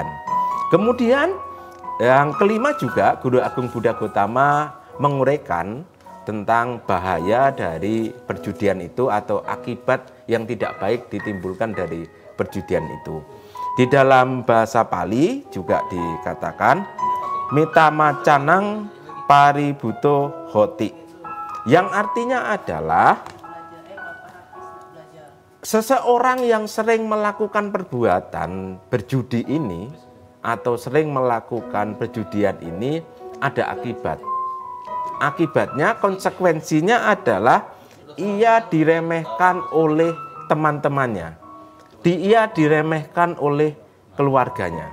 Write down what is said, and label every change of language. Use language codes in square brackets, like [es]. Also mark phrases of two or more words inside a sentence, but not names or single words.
[id] Kemudian yang kelima juga, Guru Agung Buddha Gautama menguraikan tentang bahaya dari perjudian itu atau akibat yang tidak baik ditimbulkan dari perjudian itu. Di dalam bahasa Pali juga dikatakan [pi] mitamacanang paributo hoti, [id] yang artinya adalah seseorang yang sering melakukan perbuatan berjudi ini atau sering melakukan perjudian ini ada akibat. Akibatnya, konsekuensinya adalah ia diremehkan oleh teman-temannya, ia diremehkan oleh keluarganya.